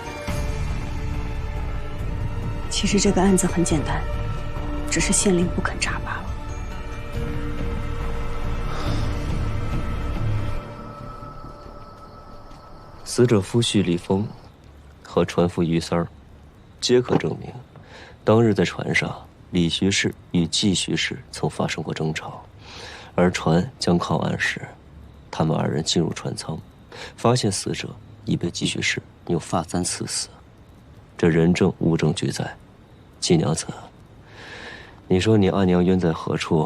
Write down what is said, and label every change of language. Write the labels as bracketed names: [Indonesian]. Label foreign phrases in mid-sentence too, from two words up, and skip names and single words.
[Chinese] 其實這個案子很簡單，只是县令不肯查罷了。死者夫婿李峰和船夫于三儿，皆可證明。當日在船上，李徐氏與季徐氏曾發生過爭吵，而船將靠岸時，他們2人進入船艙，發現死者已被季徐氏用髮簪刺死。這人證物證俱在，季娘子，你說你阿娘冤在何處？